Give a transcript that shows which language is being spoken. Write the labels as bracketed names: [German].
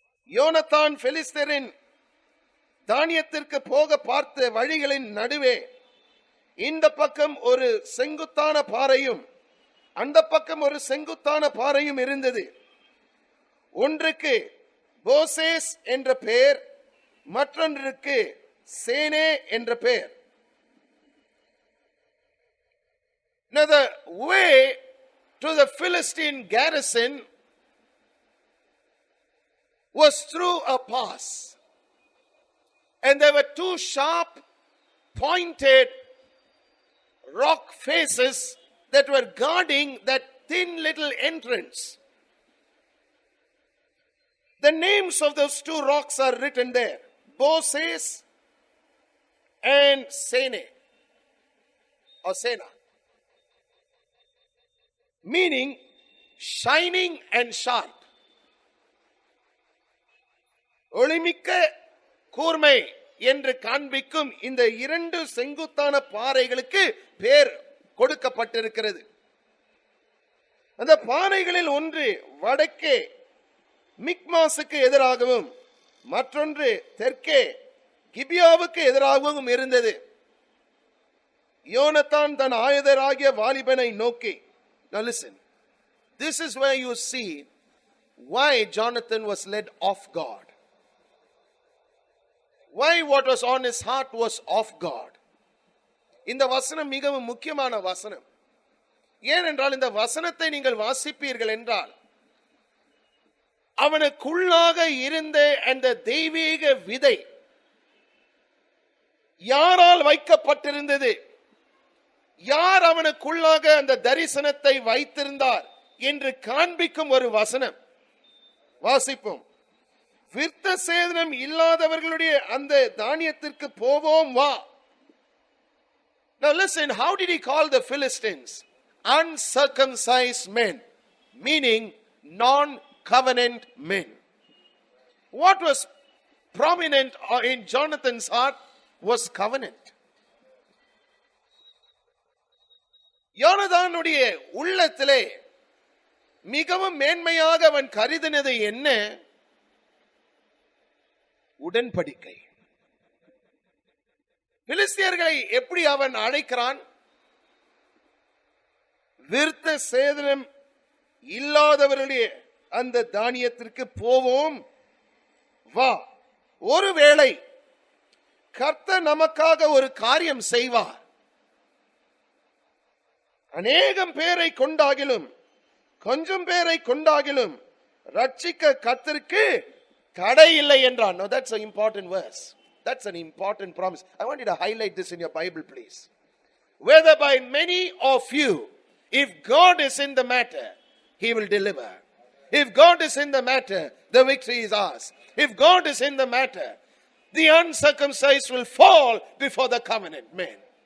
[Tamil] யோனத்தான் பெலிஸ்தரின் தானியத்திற்கு போக பார்த்த வழிகளின் நடுவே இந்த பக்கம் ஒரு செங்குத்தான பாறையும் அந்த பக்கம் ஒரு செங்குத்தான பாறையும் இருந்தது. ஒன்றுக்கு போசேஸ் என்ற பெயர், மற்றொன்றுக்கு சேனே என்ற பெயர். [English] Now the way to the Philistine garrison was through a pass, and there were two sharp pointed rock faces that were guarding that thin little entrance. The names of those two rocks are written there. Boses and Sene or Sena. Meaning shining and sharp. [Tamil] ஒளிமிக்க கூர்மை என்று காண்பிக்கும் இந்த இரண்டு செங்குத்தான பாறைகளுக்கு பேர் கொடுக்கப்பட்டிருக்கிறது. அந்த பாறைகளில் ஒன்று வடக்கே மிக்மாசுக்கு எதிராகவும் மற்றொன்று தெற்கே கிபியாவுக்கு எதிராகவும் இருந்தது. யோனத்தான் தன் ஆயுதராகிய வாலிபனை நோக்கி, [English] now listen, this is where you see why Jonathan was led off God. Why what was on his heart was off God. [Tamil] இந்த வசனம் மிகவும் முக்கியமான வசனம். ஏனென்றால் இந்த வசனத்தை நீங்கள் வாசிப்பீர்கள் என்றால் அவனுக்குள்ளாக இருந்த அந்த தெய்வீக விதை யாரால் வைக்கப்பட்டிருந்தது, யார் அவனுக்குள்ளாக அந்த தரிசனத்தை வைத்திருந்தார் என்று காண்பிக்கும் ஒரு வசனம். வாசிப்போம். விருத்த சேதனம் இல்லாதவர்களுடைய அந்த தானியத்திற்கு போவோம் வா. [English] Now listen, how did he call the Philistines? Uncircumcised men, meaning non covenant men. What was prominent in Jonathan's heart was covenant. [Tamil] யோனதானுடைய உள்ளத்திலே மிகவும் மேன்மையாக அவன் கருதினது என்ன? உடன்படிக்கை. பிலிஸ்தியர்களை எப்படி அவன் அழைக்கிறான்? விருத்த சேதனம் இல்லாதவர்களுடைய அந்த தானியத்திற்கு போவோம் வா. ஒருவேளை கர்த்தர் நமக்காக ஒரு காரியம் செய்வார், அநேகம் பேரை கொண்டாகிலும் கொஞ்சம் பேரை கொண்டாகிலும் ரட்சிக்க கர்த்தருக்கு தடை இல்லை என்றான். [English] Now that's an important verse. That's an important promise. I want you to highlight this in your Bible, please. Whether by many or few, if God is in the matter, He will deliver. If God is in the matter, the victory is ours. If God is in the matter, the uncircumcised will fall before the covenant men.